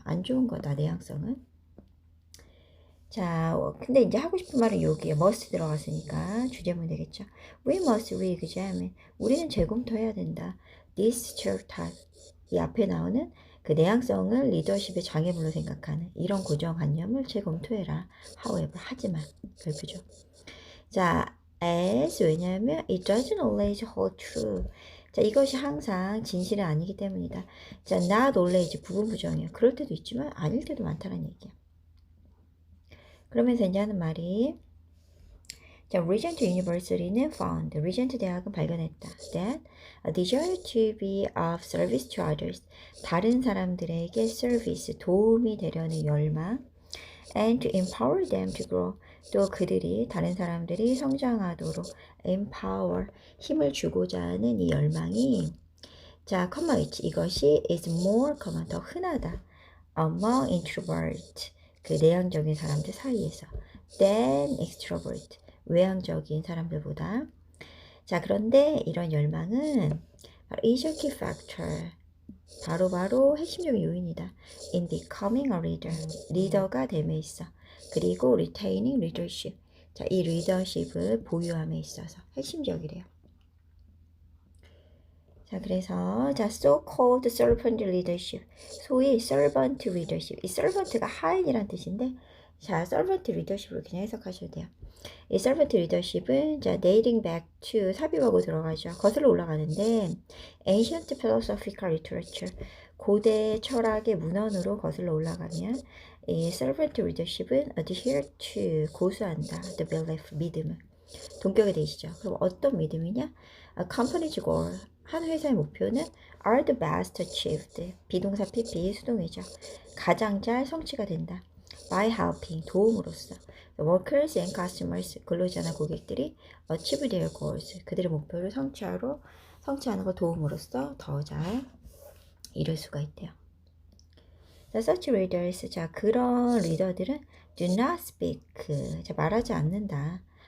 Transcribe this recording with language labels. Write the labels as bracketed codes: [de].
[ko] 안 좋은 거다 내향성은. 자, 근데 이제 하고 싶은 말은 여기에 must 들어갔으니까 주제문 되겠죠. [en] We must re-examine, [ko] 우리는 재검토해야 된다. [en] This stereotype, [ko] 이 앞에 나오는 그 내향성을 리더십의 장애물로 생각하는 이런 고정관념을 재검토해라. However, 하지만 별표죠. [en] 자, as, 왜냐하면 it doesn't always hold true. [ko] 자, 이것이 항상 진실은 아니기 때문이다. 자, not always 부분 부정이에요. 그럴 때도 있지만 아닐 때도 많다는 얘기야. 그러면서 이제 하는 말이 자, Regent University는 found, Regent 대학은 발견했다. [en] That a desire to be of service to others, [ko] 다른 사람들에게 service, 도움이 되려는 열망, [en] and to empower them to grow, [ko] 또 그들이 다른 사람들이 성장하도록 empower, 힘을 주고자 하는 이 열망이 자, comma 있지. [en] 이것이 is more common, [ko] 더 흔하다. [en] among introvert, [ko] 그 내향적인 사람들 사이에서 [en] than extrovert, [ko] 외향적인 사람들보다. 자, 그런데 이런 열망은 바로 [en] is a key factor. [ko] 바로 핵심적인 요인이다. [en] In becoming a leader. [ko] 리더가 됨에 있어. [en] 그리고 retaining leadership. [ko] 자, 이 리더십을 보유함에 있어서 핵심적이래요. [en] 자, 그래서 자, so-called servant leadership. 소위 servant leadership. [ko] 이 servant가 하인이란 뜻인데, 자, servant leadership을 그냥 해석하셔도 돼요. [en] 이 servant leadership은 자, dating back to [ko] 삽입하고 들어가죠. 거슬러 올라가는데 [en] ancient philosophical literature [ko] 고대 철학의 문헌으로 거슬러 올라가면 이 servant leadership은 [en] adhere to [ko] 고수한다. the belief 믿음을 동격에 되시죠. 그럼 어떤 믿음이냐? [en] A company's goal [ko] 한 회사의 목표는 [en] are the best achieved 비동사 PP 수동이죠. [ko] 가장 잘 성취가 된다. by helping 도움으로써 [en] workers and customers [ko] 근로자나 고객들이 [en] achieve their goals [ko] 그들의 목표를 성취하는 걸 도움으로써 더 잘 이룰 수가 있대요. 자, [en] such leaders [ko] 자 그런 리더들은 [en] do not speak [ko] 자 말하지 않는다.